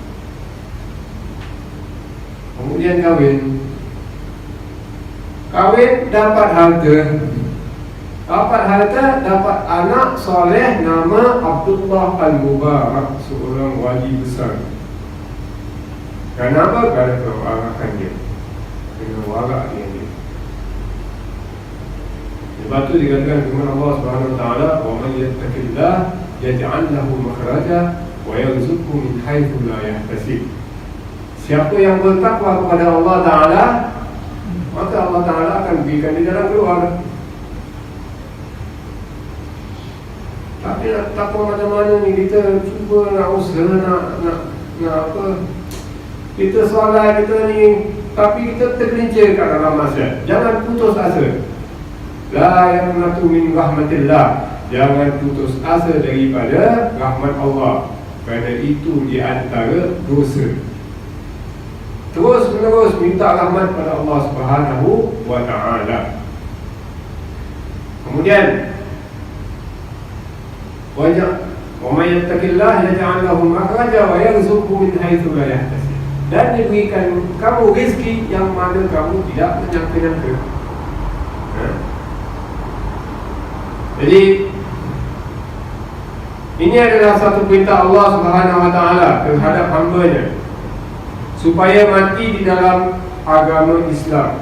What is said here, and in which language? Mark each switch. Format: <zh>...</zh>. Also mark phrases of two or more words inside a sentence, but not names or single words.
<ms>Kemudian kahwin dapat harta, dapat anak soleh nama Abdullah Al-Mubarak, seorang wali besar. Kenapa? Kerana kewarakan dia, kena warak dia. Sebab tu dikatakan firman Allah</ms> <ar>سبحانه وتعالى, ومن يتق الله يجعل له مخرجا ويرزقه من حيث لا يحتسب.</ar> <ms>Siapa yang bertakwa kepada Allah Taala, maka Allah Taala akan berikan dia jalan keluar. Tapi nak takwa macam mana ni? Kita cuba nak usaha nak apa? Kita solat kita ni, tapi kita tergelincir kat dalam maksiat. Jangan putus asa.</ms> <ar>لا يقنط من رحمة الله.</ar> <ms>Jangan putus asa daripada rahmat Allah, kerana itu di antara dosa. Terus menerus minta rahmat pada Allah</ms> <ar>سبحانه وتعالى.</ar> <ms>Kemudian</ms> <ar>ومن يتق الله يجعل له مخرجا ويرزقه من حيث لا يحتسب.</ar> <ms>Dan diberikan kamu rezeki yang mana kamu tidak menyangka-nyangka. Jadi ini adalah satu perintah Allah</ms> <ar>سبحانه وتعالى</ar> <ms>terhadap hamba-Nya, supaya mati di dalam agama Islam.</ms>